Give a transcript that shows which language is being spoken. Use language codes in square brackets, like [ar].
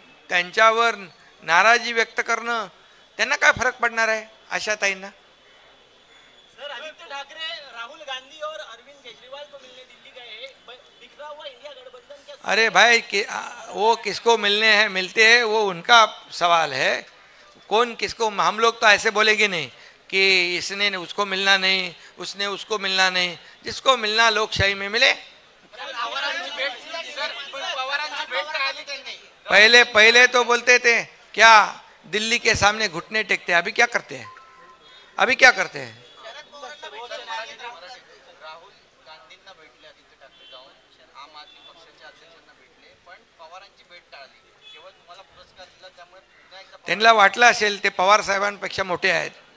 [mr] त्यांच्यावर नाराजी व्यक्त करणं, त्यांना काय फरक पडणार आहे आशाताईंना? [hi] आदित्य ठाकरे राहुल गांधी और अरविंद केजरीवाल को मिलने दिल्ली गए, दिख रहा हुआ इंडिया गठबंधन क्या? अरे भाई वो किसको मिलते हैं वो उनका सवाल है. कौन किसको, हम लोग तो ऐसे बोलेंगे नहीं कि इसने उसको मिलना नहीं, उसने उसको मिलना नहीं. जिसको मिलना लोकशाही में मिले. पहले तो बोलते थे क्या दिल्ली के सामने घुटने टेकते, अभी क्या करते हैं? अभी क्या करते हैं? [mr] राहुल गांधींना भेटले आदित्य ठाकरे जाऊन, आम आदमी पक्षाच्या अध्यक्षांना भेटले, पण पवारांची भेट टाळली. केवळ तुम्हाला पुरस्कार दिला त्यामुळे पुन्हा एकदा त्यांना वाटलं असेल ते पवार साहेबांपेक्षा मोठे आहेत.